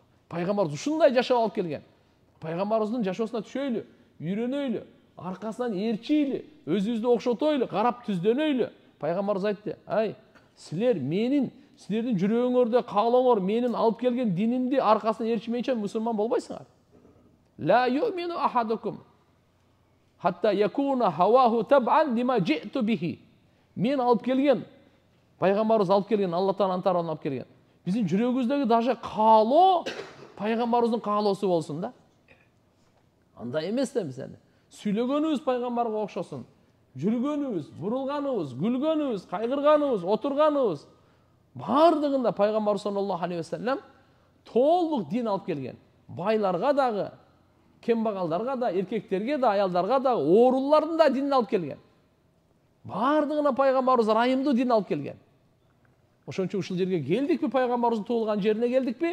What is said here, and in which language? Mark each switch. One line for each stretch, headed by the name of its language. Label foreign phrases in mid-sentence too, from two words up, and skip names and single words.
Kyrgyz: Пайгамбарыбыз ушундай жашоо алып келген. Пайгамбарыбыздын жашоосуна түшөйлү, үйрөнөйлү, аркасынан ээрчийлү, өзүбүздү окшотойлу, карап түздөнөйлү. Пайгамбарыбыз айтты: "Ай, силердин жүрөгүңөрдө каалооңор менин алып келген динимди аркасынан ээрчимейинче мусулман болбойсуңар.
Arabic: لا يؤمن أحدكم حتى يكون هواه تبعا لما جئت به."
Kyrgyz: Мен алып келген, пайгамбарыбыз алып келген, Алла Тааланын тарабынан алып келген. Биздин жүрөгүбүздөгү даже каалоо пайгамбарыбыздын каалоосу болсун да. Андай эмес да биз сүйлөгөнүбүз пайгамбарга окшосун. Жүргөнүбүз, бурулганыбыз, күлгөнүбүз, кайгырганыбыз, отурганыбыз бардыгында пайгамбар
Arabic: صلى الله عليه وسلم
Kyrgyz: толук дин алып келген. Байларга дагы, кембагалдарга да, эркектерге да, аялдарга да, оорулардын да динин алып келген. Бардыгына пайгамбарыбыз райымдуу дин алып келген. Ошон үчүн ушул жерге келдикпи? Пайгамбарыбыздын туулган жерине келдикпи?